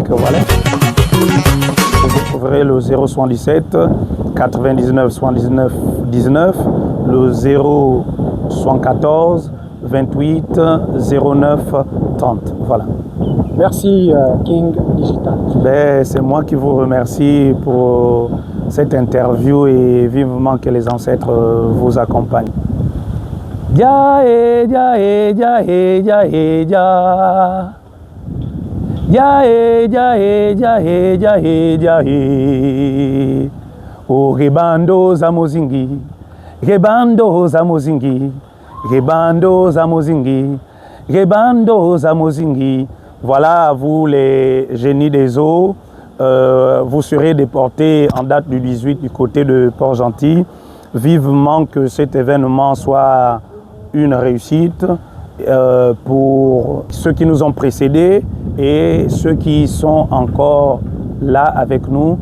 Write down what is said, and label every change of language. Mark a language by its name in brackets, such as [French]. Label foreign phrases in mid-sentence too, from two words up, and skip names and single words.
[French] Voilà. Vous trouverez le 077 99 79 19, le 074 28 09 30. Voilà. Merci King Digital. C'est moi qui vous remercie pour cette interview et vivement que les ancêtres vous accompagnent. Ja e ja e ja e ja e ja. Ja e ja e ja e ja e ja e. O rebando za mozingi, rebando za mozingi, rebando za mozingi, rebando za mozingi. Voilà, vous les génies des eaux, vous serez déportés en date du 18 du côté de Port-Gentil. Vivement que cet événement soit une réussite pour ceux qui nous ont précédés et ceux qui sont encore là avec nous.